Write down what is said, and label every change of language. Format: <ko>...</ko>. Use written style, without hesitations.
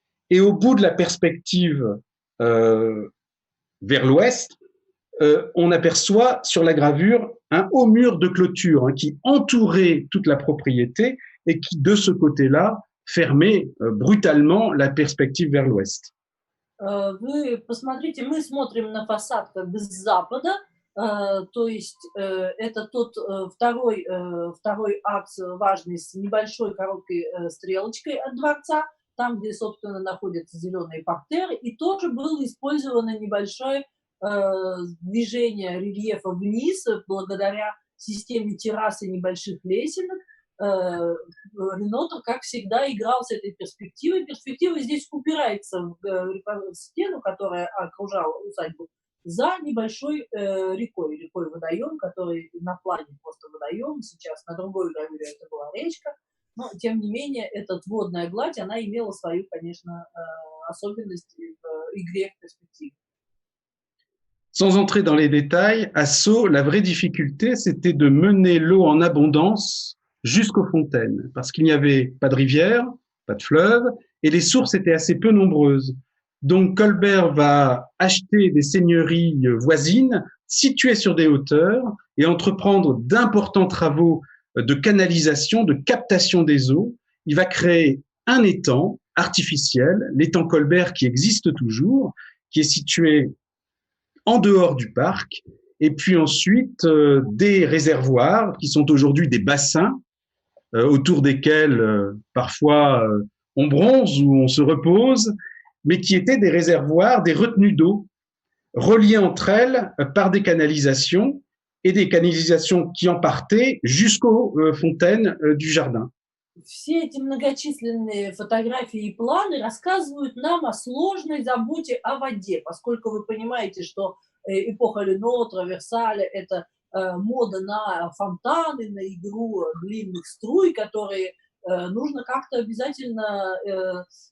<fr>Et au bout de la perspective vers l'ouest, on aperçoit sur la gravure un haut mur de clôture qui entourait toute la propriété et qui, de ce côté-là, fermait brutalement la perspective vers l'ouest.</fr> <ru>Вы посмотрите, мы смотрим на фасад как бы с запада, То есть это тот второй акт важный с небольшой короткой стрелочкой от дворца, там, где, собственно, находятся зеленые партеры, и тоже было использовано небольшое движение рельефа вниз благодаря системе террас и небольших лесенок. Ренотр, как всегда, играл с этой перспективой. Перспектива здесь упирается в стену, которая окружала усадьбу, за небольшой рекой-водоем, который на плане просто водоем, сейчас на другой гравюре это была речка, но, тем не менее, эта водная гладь, она имела свою, конечно, особенность в игре в перспективе.</ru> <fr>Sans entrer dans les détails, à Sceaux, la vraie difficulté, c'était de mener l'eau en abondance jusqu'aux fontaines, parce qu'il n'y avait pas de rivière, pas de fleuve, et les sources étaient assez peu nombreuses. Donc Colbert va acheter des seigneuries voisines, situées sur des hauteurs, et entreprendre d'importants travaux de canalisation, de captation des eaux. Il va créer un étang artificiel, l'étang Colbert qui existe toujours, qui est situé en dehors du parc, et puis ensuite des réservoirs qui sont aujourd'hui des bassins autour desquels parfois on bronze ou on se repose, mais qui étaient des réservoirs, des retenues d'eau reliées entre elles par des canalisations et des canalisations qui en partaient jusqu'aux fontaines du jardin.</fr> <ru>Все эти многочисленные фотографии и планы рассказывают нам о сложной заботе о воде, поскольку вы понимаете, что эпоха Ленотра, Версаля — это мода на фонтаны, на игру длинных струй, которые нужно как-то обязательно</ru>